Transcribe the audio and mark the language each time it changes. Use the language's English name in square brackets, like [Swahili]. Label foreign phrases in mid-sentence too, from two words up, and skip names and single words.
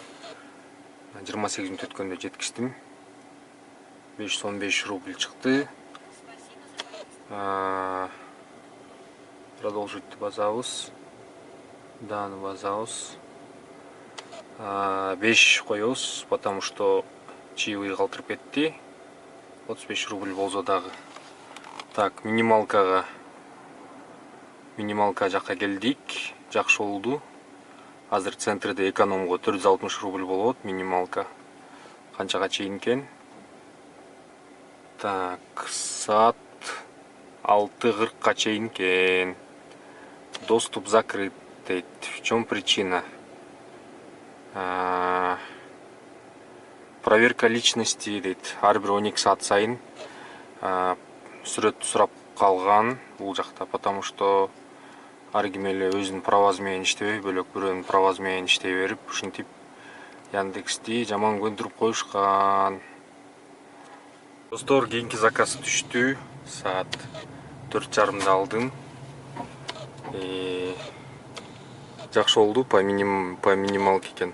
[Kyrgyz] 28 мүнөт өткөндө жеткиздим. 515 рубль чыкты. Продолжить басабыз. Даны басабыз. 5 коебуз, [Russian] потому что чаевые [Kyrgyz] калтырып кетти. 35 рубль болсо дагы. Так, минималка жакка келдик. Жакшы болду. Азыр центрде экономго 460 рубль болот минималка. Канчага чейин экен? Так, саат 6:40га чейин экен. [Russian] Доступ закрыт дейт. В чем причина? Проверка личности дейт. [Kyrgyz] Ар бир 12 саат сайын сүрөттү сурап калган бул жакта, [Russian] потому что [Kyrgyz] ар ким эле өзүнүн правасы менен иштебей, бөлөк бирөөнүн правасы менен иштей берип, ушинтип Яндексти жаман көндүрүп коюшкан. Достор, кийинки заказ түштү. Саат 4:30да алдым. Жакшы болду, [Russian] по минималке [Kyrgyz] экен.